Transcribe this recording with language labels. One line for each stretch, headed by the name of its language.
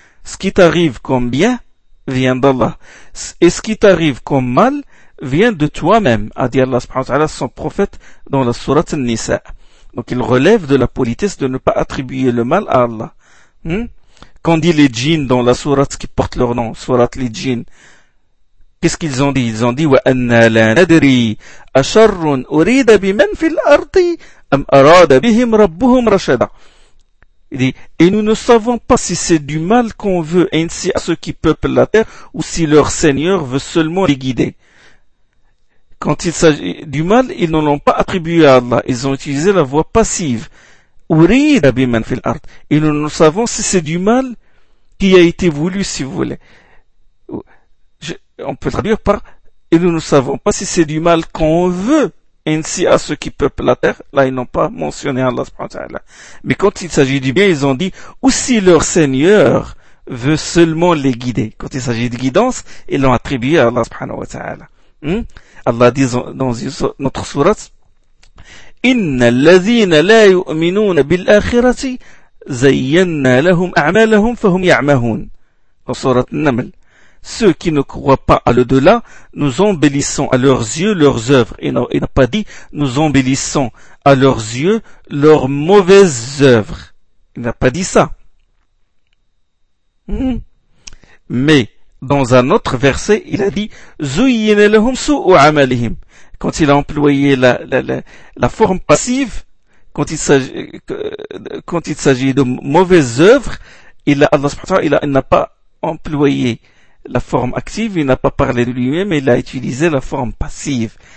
French: Ce qui t'arrive comme bien, vient d'Allah. Et ce qui t'arrive comme mal, vient de toi-même, a dit Allah subhanahu wa ta'ala à son prophète dans la sourate An-Nisa. Donc il relève de la politesse de ne pas attribuer le mal à Allah. Quand dit les djinns dans la sourate qui porte leur nom, sourate les djinns, qu'est-ce qu'ils ont dit? Ils ont dit,
Arabic: وَأَنَّا لَا نَدْرِي أَشَرٌ أُرِيدَ بِمَنْ فِي الْأَرْضِ أَمْ أَرَادَ بِهِمْ رَبُّهُمْ رَشَدًا.
French: Il dit, et nous ne savons pas si c'est du mal qu'on veut ainsi à ceux qui peuplent la terre ou si leur Seigneur veut seulement les guider. Quand il s'agit du mal, ils ne l'ont pas attribué à Allah. Ils ont utilisé la voix passive.
Arabic: أُرِيدَ بِمَنْ فِي الْأَرْضِ.
French: Et nous ne savons si c'est du mal qui a été voulu, si vous voulez. on peut traduire par et nous ne savons pas si c'est du mal qu'on veut ainsi à ceux qui peuplent la terre. Là, ils n'ont pas mentionné Allah subhanahu wa ta'ala. Mais quand il s'agit du bien, ils ont dit ou si leur Seigneur veut seulement les guider. Quand il s'agit de guidance, ils l'ont attribué à Allah subhanahu wa ta'ala. Hmm? Allah dit dans notre sourate
Arabic: إِنَّ الَّذِينَ لَا يُؤْمِنُونَ بِالْآخِرَةِ زَيَّنَّا لَهُمْ أَعْمَالَهُمْ فَهُمْ يَعْمَهُونَ
French: Dans sourate Naml. Ceux qui ne croient pas à l'au-delà, nous embellissons à leurs yeux leurs œuvres. Il n'a pas dit, nous embellissons à leurs yeux leurs mauvaises œuvres. Il n'a pas dit ça. Mais, dans un autre verset, il a dit,
Arabic: زُيِّنَ لَهُمْ سُوءُ عَمَلِهِمْ
French: Quand il a employé la forme passive, quand il s'agit de mauvaises œuvres, il n'a pas employé la forme active, il n'a pas parlé de lui-même, il a utilisé la forme passive.